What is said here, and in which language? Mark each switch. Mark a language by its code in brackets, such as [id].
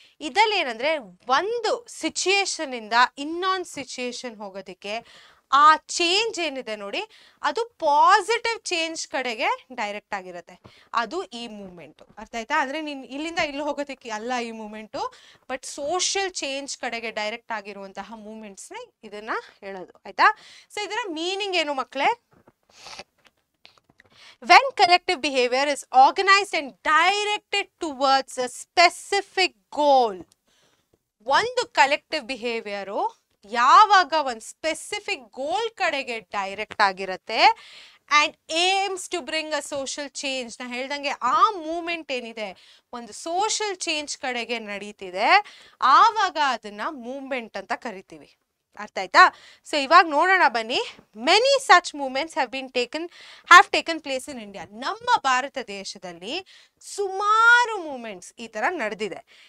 [kn] ಇದಲ್ಲಿ ಏನಂದ್ರೆ ಒಂದು ಸಿಚುಯೇಷನ್ ಇಂದ ಇನ್ನೊಂದು ಸಿಚುಯೇಷನ್ ಹೋಗೋದಕ್ಕೆ ಆ ಚೇಂಜ್ ಏನಿದೆ ನೋಡಿ, ಅದು ಪಾಸಿಟಿವ್ ಚೇಂಜ್ ಕಡೆಗೆ ಡೈರೆಕ್ಟ್ ಆಗಿರುತ್ತೆ, ಅದು ಈ ಮೂವ್ಮೆಂಟು. ಅರ್ಥ ಆಯ್ತಾ? ಅಂದ್ರೆ ನೀನ್ ಇಲ್ಲಿಂದ ಇಲ್ಲಿ ಹೋಗೋದಕ್ಕೆ ಅಲ್ಲ ಈ ಮೂವ್ಮೆಂಟು, ಬಟ್ ಸೋಷಿಯಲ್ ಚೇಂಜ್ ಕಡೆಗೆ ಡೈರೆಕ್ಟ್ ಆಗಿರುವಂತಹ ಮೂವ್ಮೆಂಟ್ಸ್ನೇ ಇದನ್ನ ಹೇಳೋದು. ಆಯ್ತಾ? ಸೊ ಇದರ ಮೀನಿಂಗ್ ಏನು ಮಕ್ಕಳೇ? [en] When collective behavior is organized and directed towards a specific goal. [kn] ಒಂದು ಕಲೆಕ್ಟಿವ್ ಬಿಹೇವಿಯರು ಯಾವಾಗ ಒಂದು ಸ್ಪೆಸಿಫಿಕ್ ಗೋಲ್ ಕಡೆಗೆ ಡೈರೆಕ್ಟ್ ಆಗಿರುತ್ತೆ [en] and aims to bring a social change. [kn] ನಾ ಹೇಳ್ದಂಗೆ ಆ ಮೂವ್ಮೆಂಟ್ ಏನಿದೆ ಒಂದು ಸೋಷಿಯಲ್ ಚೇಂಜ್ ಕಡೆಗೆ ನಡೀತಿದೆ, ಆವಾಗ ಅದನ್ನ ಮೂವ್ಮೆಂಟ್ ಅಂತ ಕರಿತೀವಿ. ಅರ್ಥ ಆಯ್ತಾ? ಸೊ ಇವಾಗ ನೋಡೋಣ ಬನ್ನಿ. [en] Many such movements have taken place in India. [kn] ನಮ್ಮ ಭಾರತ ದೇಶದಲ್ಲಿ ಸುಮಾರು ಮೂವ್ಮೆಂಟ್ಸ್ ಈ ತರ ನಡೆದಿದೆ.